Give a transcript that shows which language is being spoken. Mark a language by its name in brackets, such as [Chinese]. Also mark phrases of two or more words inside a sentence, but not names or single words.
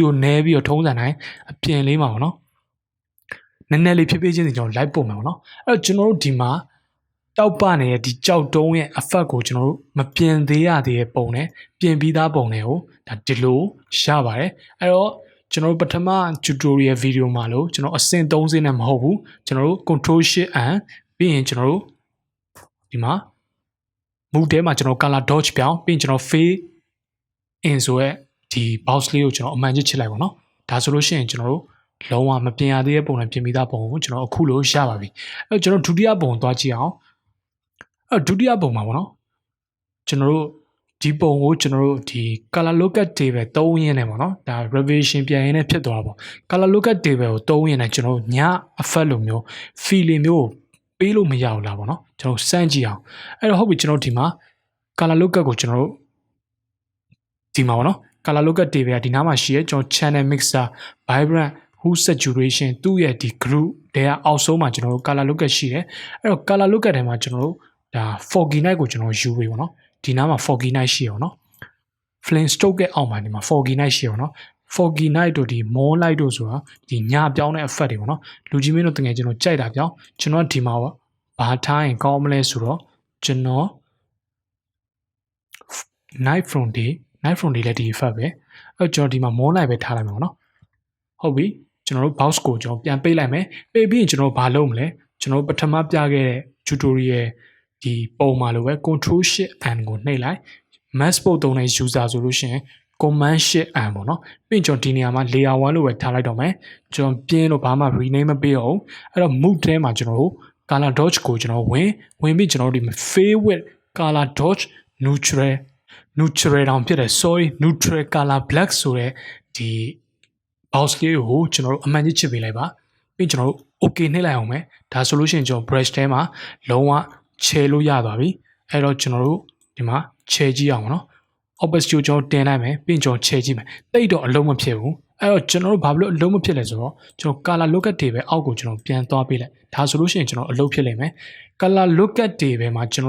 [Burmese] ကိုနည်းပြီးတော့ထုံးစံတိုင်းအပြင်လေးမှာပေါ့နော်နည်းနည်းလေးဖြည်းဖြည်းချင်းစီကျွန်တော် light ပို့မှာပေါ့နော်အဲ့တော့ကျွန်တော်တို့ဒီမှာတောက်ပနေတဲ့ဒီကြောက်တုံးရဲ့ effect ကိုကျွန်တော်တို့မပြင်သေးရသေးတဲ့ပုံနဲ့ပြင်ပြီးသားပုံတွေကိုဒါဒီလိုရပါတယ်အဲ့တော့ကျွန်တော်တို့ပထမ [English] tutorial video [Burmese] မှာလို့ကျွန်တော်အဆင့်3ဆင့်နဲ့မဟုတ်ဘူးကျွန်တော်တို့ [English] control shift and [Burmese] ပြီးရင်ကျွန်တော်တို့ဒီမှာ move ထဲမှာကျွန်တော် [English] color dodge [Burmese] ပြောင်းပြီးရင်ကျွန်တော် fade in ဆိုရဲဒီ box လေးကိုကျွန်တော်အမှန်ချစ်လိုက်ပါတော့ဒါဆိုလို့ရှိရင်ကျွန်တော်တို့လုံးဝမပြင်ရသေးတဲ့ပုံနဲ့ပြင်ပြီးသားပုံကိုကျွန်တော်အခုလို့ရပါပြီအဲ့တော့ကျွန်တော်ဒုတိယပုံသွားကြည့်အောင်အဲ့ဒုတိယပုံမှာပေါ့ နော်ကျွန်တော်တို့ဒီပုံကိုကျွန်တော်တို့ဒီ [English] color lookup table [Burmese] သုံးရင်းနဲ့ပေါ့နော်ဒါ revision ပြန်ရင်းနဲ့ဖြစ်သွားတာပေါ့ [English] color lookup table [Burmese] ကိုသုံးရင်းနဲ့ကျွန်တော်ည effect လိုမျိုး feeling မျိုး ပေးလို့မရဘူးလားပေါ့နော်ကျွန်တော်စမ်းကြည့်အောင်အဲ့တော့ဟုတ်ပြီကျွန်တော်ဒီမှာ [English] color lookup [Burmese] ကိုကျွန်တော်တို့ဒီမှာပေါ့နော် [English] color lookup table [Burmese] ကဒီနားမှာရှိရဲကျွန်တော် [English] channel mixer vibrant hue saturation [Burmese] သူ့ရဲ့ဒီ group တွေကအောက်ဆုံးမှာကျွန်တော်တို့ [English] color lookup [Burmese] ရှိတယ်အဲ့တော့ [English] color lookup [Burmese] ထဲမှာကျွန်တော်တို့ဒါ [English] foggy night [Burmese] ကိုကျွန်တော်ယူပေးပေါ့နော်ဒီနားမှာ [English] foggy night [Burmese] ရှိရအောင်နော် [English] flame stroke [Burmese] ရဲ့အောက်မှာဒီမှာ [English] foggy night [Burmese] ရှိရအောင်နော် [English] foggy night [Burmese] တို့ဒီ [English] moon light [Burmese] တို့ဆိုတာဒီညပြောင်းတဲ့ effect တွေပေါ့နော်လူကြီးမင်းတို့တကယ်ကျွန်တော်ကြိုက်တာပြောင်းကျွန်တော်ဒီမှာဘာထားရင်ကောင်းမလဲဆိုတော့ကျွန်တော် [English] night from day [Burmese] လည်းဒီ effect ပဲအဲ့ကျွန်တော်ဒီမှာ [English] moon light [Burmese] ပဲထားလိုက်မယ်ပေါ့နော်ဟုတ်ပြီကျွန်တော်တို့ box ကိုကျွန်တော်ပြန်ပေးလိုက်မယ်ပေးပြီးရင်ကျွန်တော်ဘာလုပ်မလဲကျွန်တော်ပထမပြခဲ့တဲ့ tutorial ဒီပုံမှာလိုပဲ [English] control shift and [Burmese] ကိုနှိပ်လိုက် [English] mass board [Burmese] သုံးတဲ့ user ဆိုလို့ရှိရင် [English] command shift and [Burmese] ပေါ့နော်ပြီးရင်ကျွန်တော်ဒီနေရာမှာ layer 1လို့ပဲထားလိုက်တော့မယ်ကျွန်တော်ပြင်းလို့ဘာမှ rename မပေးအောင်အဲ့တော့ move ထဲမှာ ကျွန်တော်တို့ [English] color dodge [Burmese] ကိုကျွန်တော်ဝင်ပြီးကျွန်တော်တို့ဒီ [English] fade with color dodge neutral [Burmese] တောင်ဖြစ်တယ် [English] sorry neutral color black [Burmese] ဆိုတဲ့ဒီ box လေးကိုကျွန်တော်တို့အမှန်ကြီးချစ်ပေးလိုက်ပါပြီးကျွန်တော်တို့ okay နှိပ်လိုက်အောင်မယ်ဒါဆိုလို့ရှိရင်ကျွန်တော် brush ထဲမှာလုံးဝခြေလို့ရသွားပြီအဲ့တော့ကျွန်တော်တို့ဒီမှာခြေကြည့်အောင်နော် opacity ကိုကျွန်တော်တင်လိုက်မယ်ပြီးကျွန်တော်ခြေကြည့်မယ်တိတ်တော့အလုံးမဖြစ်ဘူးအဲ့တော့ကျွန်တော်တို့ဘာလို့အလုံးမဖြစ်လဲဆိုတော့ကျွန်တော် [English] color lookup [Burmese] တွေပဲအောက်ကိုကျွန်တော်ပြန်သွားပေးလိုက်ဒါဆိုလို့ရှိရင်ကျွန်တော်အလုံးဖြစ်လိမ့်မယ် [English] color lookup [Burmese] တွေပဲမှာကျွန်တော်